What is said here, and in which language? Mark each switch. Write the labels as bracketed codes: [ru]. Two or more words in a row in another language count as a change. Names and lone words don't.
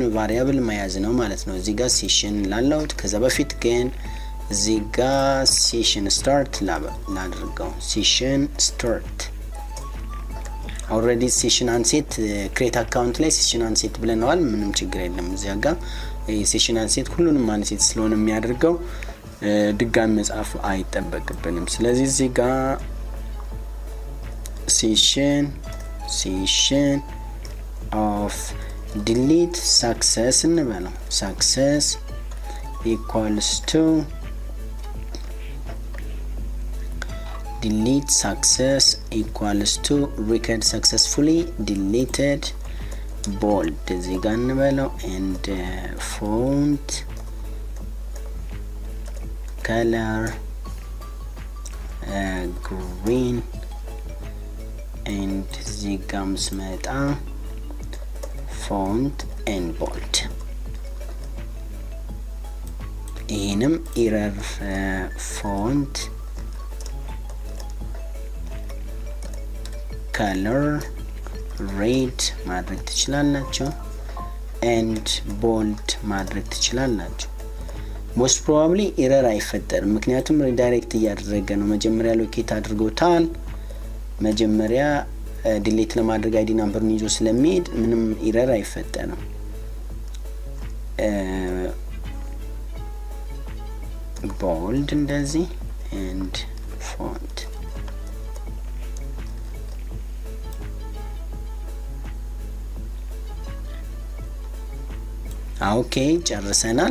[am] ቫሪያብል መያዝ ነው ማለት ነው እዚህ ጋር [en] session layout [am] ከዛ በፊት ግን እዚህ ጋር [en] session start [am] ላድርገው [en] session start already session unset create account [am] ላይ [en] session unset [am] ብለናል ምንም ችግር የለም እዚህ ጋር [en] session unset [am] ሁሉንም አንሴት ስለሆነ የሚያደርገው ድጋሚ መጻፍ አይጠበቅብንም ስለዚህ እዚህ ጋር [en] session of delete success እንበለው success equals to delete success equals to record successfully deleted bold [am] እዚህ ጋር እንበለው [en] and font color green and [am] እዚህ ጋር ስመጣ [en] font and bold [am] ይሄንም [en] error font color red [am] ማድረግ ትችላላችሁ [en] and bold [am] ማድረግ ትችላላችሁ [en] most probably error [am] አይፈጠርም ምክንያቱም redirect እያደረገ ነው መጀመሪያ ሎኬት አድርጎታል መጀመሪያ delete ለማድረግ [en] ID number-ን [am] ይዞ ስለሚሄድ ምንም error አይፈጠርም [en] bold እንደዚህ and font ኦኬ ጨርሰናል